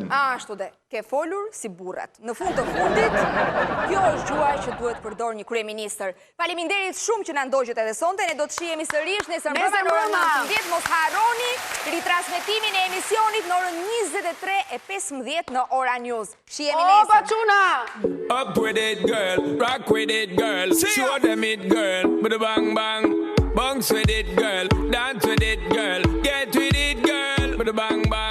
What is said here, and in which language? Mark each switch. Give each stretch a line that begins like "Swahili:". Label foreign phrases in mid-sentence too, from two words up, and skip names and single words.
Albanian: Ashtu dhe, ke folur si burrat. Në fund të fundit, kjo është gjuha që duhet përdor një kryeministër. Faleminderit shumë që na ndoqët edhe sonte, ne do të shihemi sërish nesër mbrëma në orën 19:00. Mos harroni ritransmetimin e emisionit në orën 23:15 në Ora News. Shihemi nesër. Opa çuna!
English: Up with it, girl. Rock with it, girl. Show them it, girl. With a bang bang. Bounce with it, girl. Dance with it, girl. Get with it, girl. With a bang